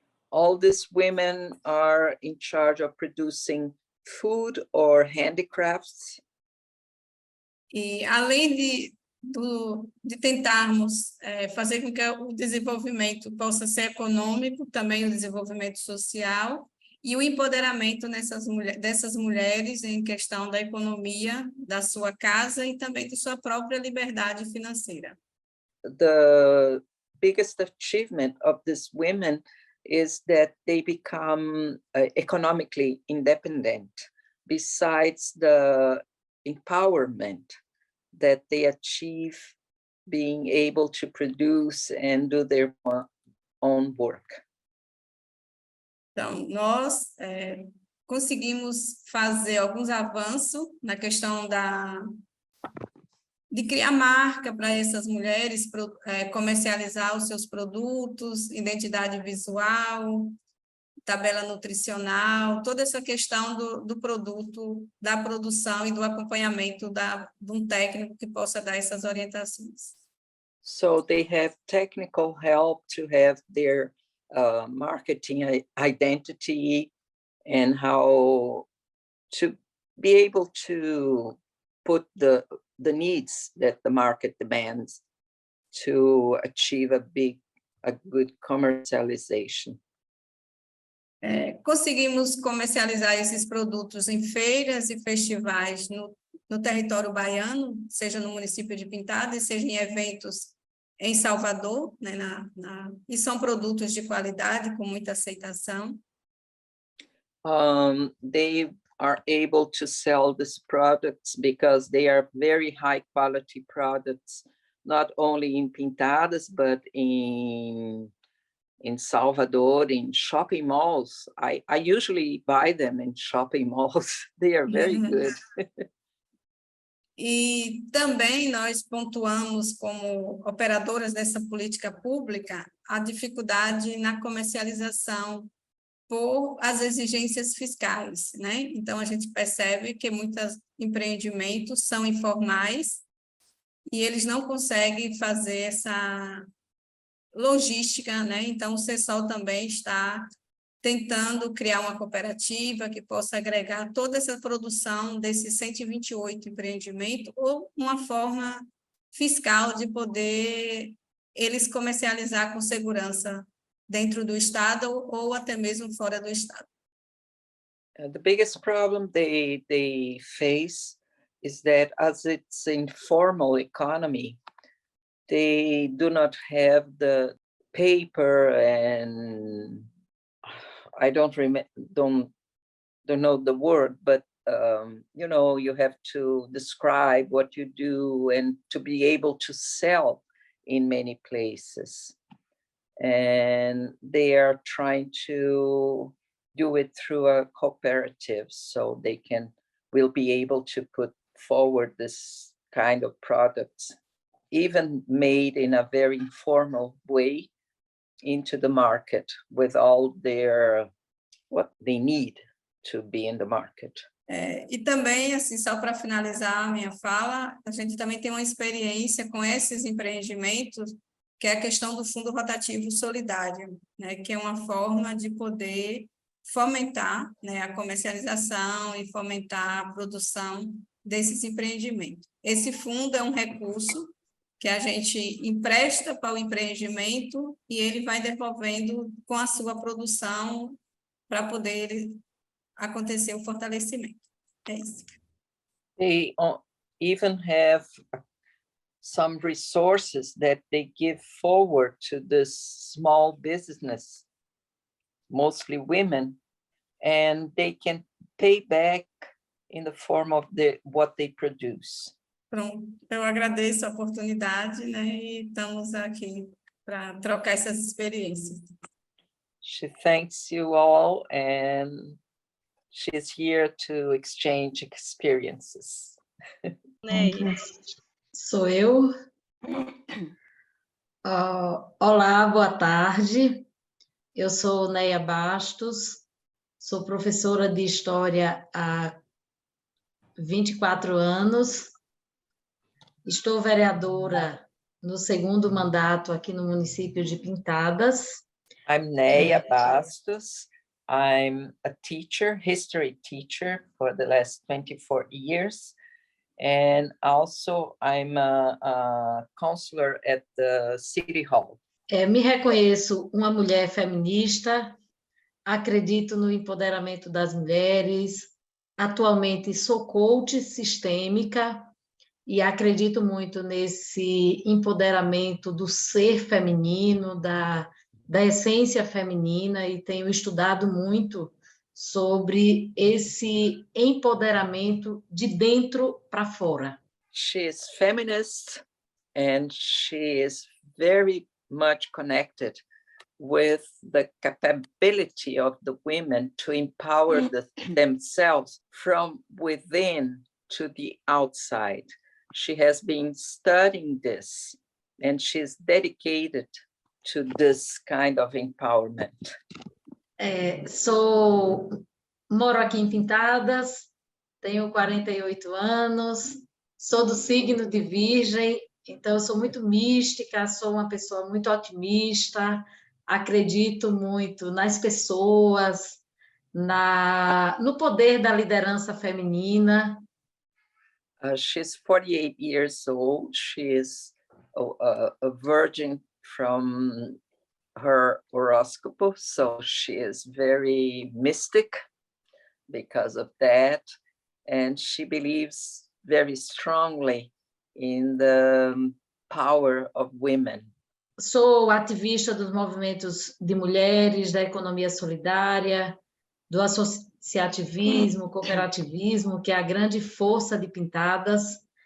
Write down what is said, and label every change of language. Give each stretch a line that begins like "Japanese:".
English: All these women are in charge of producing food or handicrafts.
Portuguese: E além de tentarmos fazer com que o desenvolvimento possa ser econômico, também o desenvolvimento social e o empoderamento dessas mulheres em questão da economia da sua casa e também de sua própria liberdade financeira.
English: The biggest achievement of these women is that they become economically independent, besides the empowerment that they achieve being able to produce and do their own work.
Portuguese: Então, nós conseguimos fazer alguns avanços na questão de criar marca para essas mulheres, comercializar os seus produtos, identidade visual, tabela nutricional, toda essa questão do produto, da produção e do acompanhamento de um técnico que possa dar essas orientações.
English: So they have technical help to have their marketing identity and how to be able to put the needs that the market demands to achieve a good commercialization.
Portuguese: Conseguimos comercializar esses produtos em feiras e festivais no território baiano, seja no município de Pintadas, seja em eventos em Salvador, né, e são produtos de qualidade, com muita aceitação.
English: They are able to sell these products because they are very high quality products, not only in Pintadas, but in Salvador, in shopping malls. I usually buy them in shopping malls. They are very good.
Portuguese: E também nós pontuamos, como operadoras dessa política pública, a dificuldade na comercialização por as exigências fiscais, né? Então, a gente percebe que muitos empreendimentos são informais e eles não conseguem fazer essa logística, né? Então, o CESOL também está tentando criar uma cooperativa que possa agregar toda essa produção desses 128 empreendimentos ou uma forma fiscal de poder eles comercializar com segurança dentro do estado ou até mesmo fora do estado.
English: The biggest problem they face is that as it's informal economy, they do not have the paper, and I don't know the word, but you know, you have to describe what you do and to be able to sell in many places. And they are trying to do it through a cooperative, so they will be able to put forward this kind of products, even made in a very informal way, into the market with all what they need to be in the market.
Portuguese: E também, assim, só para finalizar a minha fala, a gente também tem uma experiência com esses empreendimentos, que é a questão do fundo rotativo solidário, né, que é uma forma de poder fomentar, né, a comercialização e fomentar a produção desses empreendimentos. Esse fundo é um recurso que a gente empresta para o empreendimento e ele vai devolvendo com a sua produção para poder acontecer o fortalecimento. É isso.
English: They even have some resources that they give forward to this small business, mostly women, and they can pay back in the form of what they produce.
Portuguese: Pronto, eu agradeço a oportunidade, né, e estamos aqui para trocar essas experiências.
English: She thanks you all, and she's here to exchange experiences.
Portuguese: Sou eu. Olá, boa tarde. Eu sou Neia Bastos, sou professora de História há 24 anos. Estou vereadora no segundo mandato aqui no município de Pintadas.
English: I'm Neia Bastos. I'm a teacher, history teacher for the last 24 years. And also I'm a counselor at the City Hall.
Portuguese: Me reconheço uma mulher feminista, acredito no empoderamento das mulheres, atualmente sou coach sistêmica e acredito muito nesse empoderamento do ser feminino, da essência feminina, e tenho estudado muito sobre esse empoderamento de dentro para fora.
English: She is feminist, and she is very much connected with the capability of the women to empower themselves from within to the outside. She has been studying this, and she's dedicated to this kind of empowerment.
Portuguese: Moro aqui em Pintadas, tenho 48 anos, sou do signo de Virgem, então eu sou muito mística, sou uma pessoa muito otimista, acredito muito nas pessoas, no poder da liderança feminina.
English: She's 48 years old. She is a virgin from her horoscope, so she is very mystic because of that, and she believes very strongly in the power of women.
Portuguese: Sou ativista dos movimentos de mulheres, da economia solidária, do associativismo, cooperativismo, que é a grande força de Pintadas.